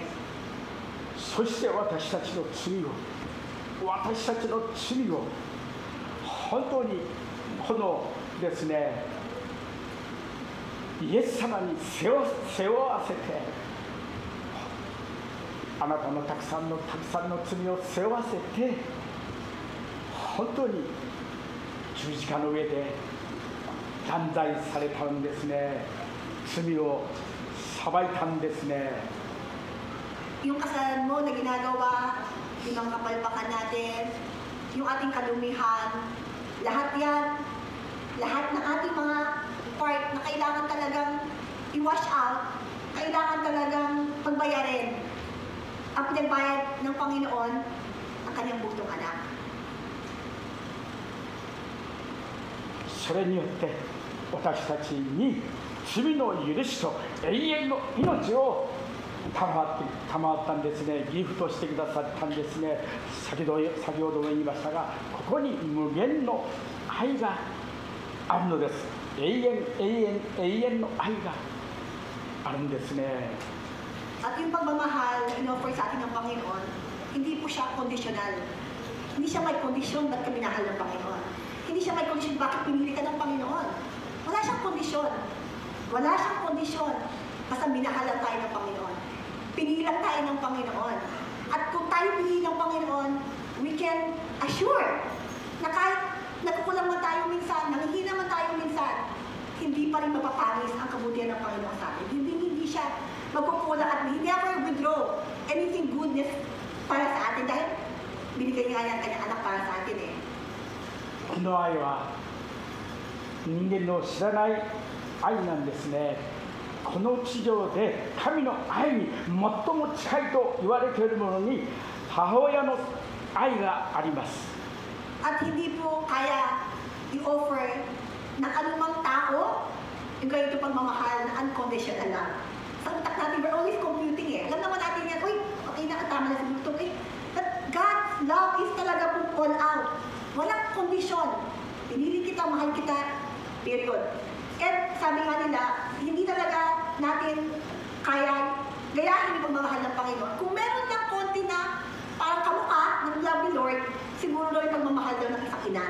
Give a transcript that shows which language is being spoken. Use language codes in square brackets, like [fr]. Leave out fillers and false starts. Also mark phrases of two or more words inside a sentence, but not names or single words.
[ja] そして私たちの罪を本当にこのですね、イエス様に背負わせて、あなたのたくさんの罪を背負わせて、本当に十字架の上で断罪されたんですね。罪を裁いたんですね。 [tl] Yung kasalanan mo na ginagawa, yung mga kapalpakan natin, yung ating kalumihan, lahat yan, lahat ng ating mga part na kailangan talagang i- [en] wash out, [tl] kailangan talagang pagbayarin. Ang pinagbayad ng Panginoon, ang kanyang buktong anak. [ja] それによって私たちに罪の許しと永遠の命を賜ったんですね、ギフトしてくださったんですね。先ほども言いましたが、ここに無限の愛があるのです。永遠の愛があるんですね。 [tl] At yung pagmamahal na in-offer sa atin ng Panginoon, hindi po siya conditional. Hindi siya may kondisyon ba't ka minahal ng Panginoon. Hindi siya may kondisyon bakit pinili ka ng Panginoon. Wala siyang kondisyon. Wala siyang kondisyon. Basta minahal lang tayo ng Panginoon. Pinili lang tayo ng Panginoon. At kung tayo pinili ng Panginoon, [en] we can assure [tl] na kahit nagkukulang man tayo minsan, nanghihina man tayo minsan, hindi pa rin mapapangis ang kabutihan ng Panginoon sa atin. Hindi siya magkukulang at [en] he never withdraw anything goodness [tl] para sa atin dahil binigay niya yan kanyang anak para sa atin eh. [ja] この愛は人間の知らない愛なんですね。この地上で神の愛に最も近いと言われているものに母親の愛があります。 [tl] At hindi po kaya i-offer ng anumang tao yung ganito pagmamahal na unconditional lang. Sa utak natin, [en] we're always computing eh. [tl] Alam naman natin yan, uy, okay na, tama na siguro ito. [en] Eh, but God's love is [tl] talaga po [en] all out. [tl] Walang kondisyon. Pinili kita, mahal kita, period. And sabi nga nila, hindi talaga natin kaya gayahin yung pagmamahal ng Panginoon. Kung meron lang konti na parang kamukha ng love ni Lord, siguro daw yung pagmamahal daw ng isang ina.